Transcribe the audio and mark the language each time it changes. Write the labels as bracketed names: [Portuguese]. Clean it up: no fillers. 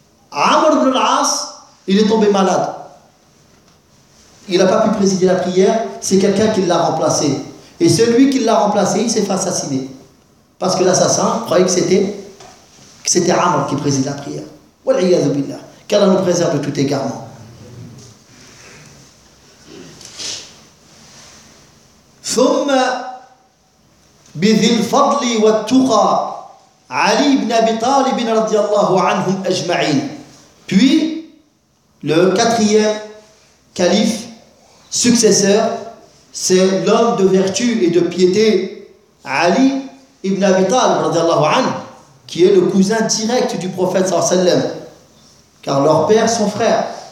[French] Amr ibn al-As, il est tombé malade. Il n'a pas pu présider la prière. C'est quelqu'un qui l'a remplacé. Et celui qui l'a remplacé, il s'est fait assassiner. Parce que l'assassin croyait que c'était Amr qui préside la prière. Wal'iyadu billah. Qu'Allah nous préserve de tout égarement. [Arabic] Thumma بذي الفضل والتقى علي بن أبي طالب رضي الله عنهم أجمعين. [French] Puis le quatrième calife successeur, c'est l'homme de vertu et de piété Ali ibn Abi Talib رضي الله عنه, qui est le cousin direct du prophète صلى الله عليه وسلم, car leurs pères sont frères.